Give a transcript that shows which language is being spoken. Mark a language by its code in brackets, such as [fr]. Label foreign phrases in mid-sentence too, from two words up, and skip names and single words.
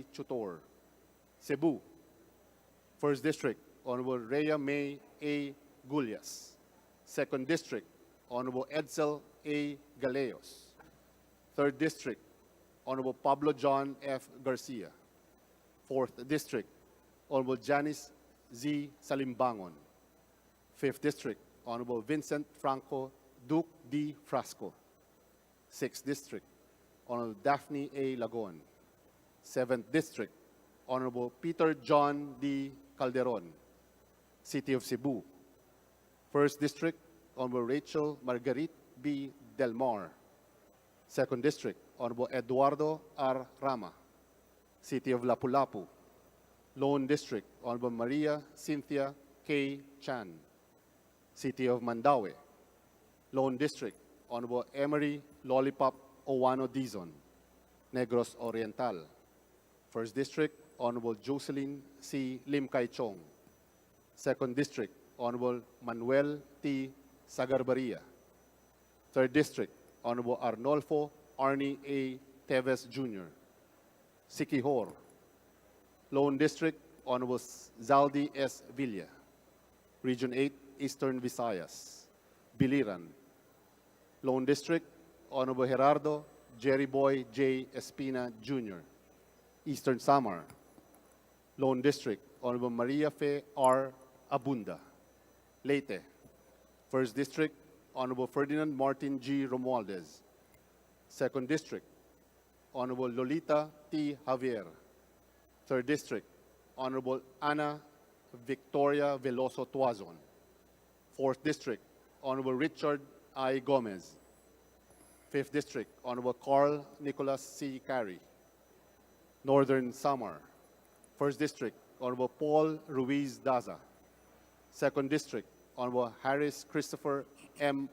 [en] Chutor. Cebu. First District, Honorable Rhea May A. Gullias. Second District, Honorable Edsel A. Galeos. Third District, Honorable Pablo John F. Garcia. Fourth District, Honorable Janice Z. Salimbangon. Fifth District, Honorable Vincent Franco Duke D. Frasco. Sixth District, Honorable Daphne A. Lagon. Seventh District, Honorable Peter John D. Calderon, City of Cebu. First District, Honorable Rachel Marguerite B. Del Mar. Second District, Honorable Eduardo R. Rama, City of Lapu-Lapu. Lone District, Honorable Maria Cynthia K. Chan, City of Mandaue. Lone District, Honorable Emery Lollipop Owano Dizon, Negros Oriental. First District, Honorable Jocelyn C. Lim Kai Chong. Second District, Honorable Manuel T. Sagarbaria. Third District, Honorable Arnolfo Arnie A. Teves Jr., Siquijor. Lone District, Honorable Zaldi S. Villa. Region 8, Eastern Visayas, Biliran. Lone District, Honorable Gerardo Jerry Boy J. Espina Jr., Eastern Samar. Lone District, Honorable Maria Fe R. Abunda, Leyte. First District, Honorable Ferdinand Martin G. Romualdez. Second District, Honorable Lolita T. Javier. Third District, Honorable Ana Victoria Veloso Tuazon. Fourth District, Honorable Richard I. Gomez. Fifth District, Honorable Carl Nicholas C. Carey, Northern Samar. First District, Honorable Paul Ruiz Daza. Second District, Honorable Harris Christopher M.